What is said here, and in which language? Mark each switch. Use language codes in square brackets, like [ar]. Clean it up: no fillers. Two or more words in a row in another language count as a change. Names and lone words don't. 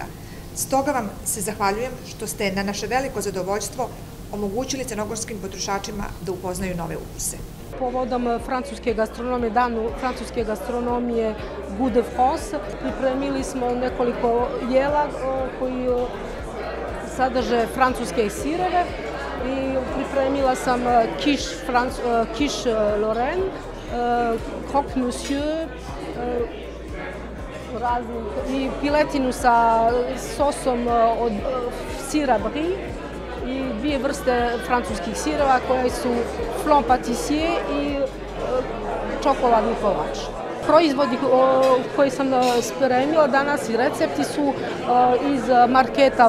[sr] Stoga vam se zahvaljujem što ste na naše veliko zadovoljstvo omogućili crnogorskim potrošačima da upoznaju nove ukuse. Povodom francuske gastronomije, danu francuske gastronomije Goût de France, pripremili smo nekoliko jela koji sadrže francuske sireve i pripremila sam [fr] quiche Lorraine, croque monsieur, [sr] i piletinu sa sosom od sira brie i 2 vrste francuskih sireva koje su [fr] flan patissier [sr] i čokoladni kolač. Proizvodi koji sam spremila danas i recepti su iz marketa Volija.